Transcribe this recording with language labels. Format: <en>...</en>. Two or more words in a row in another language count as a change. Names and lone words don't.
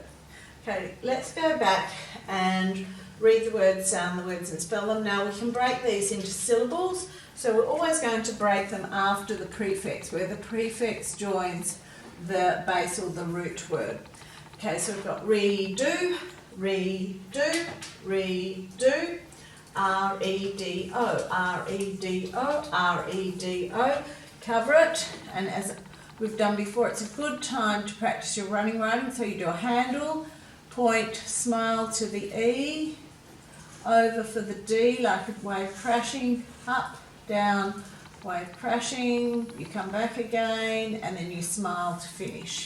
<en>Okay, let's go back and read the words, sound the words and spell them. Now we can break these into syllables, so we're always going to break them after the prefix, where the prefix joins the base or the root word. Okay, so we've got redo, redo, redo, R-E-D-O, R-E-D-O, R-E-D-O. Cover it, and as we've done before, it's a good time to practice your running writing. So you do a handle, point, smile to the E, over for the D, like a wave crashing, up, down, wave crashing, you come back again, and then you smile to finish.</en>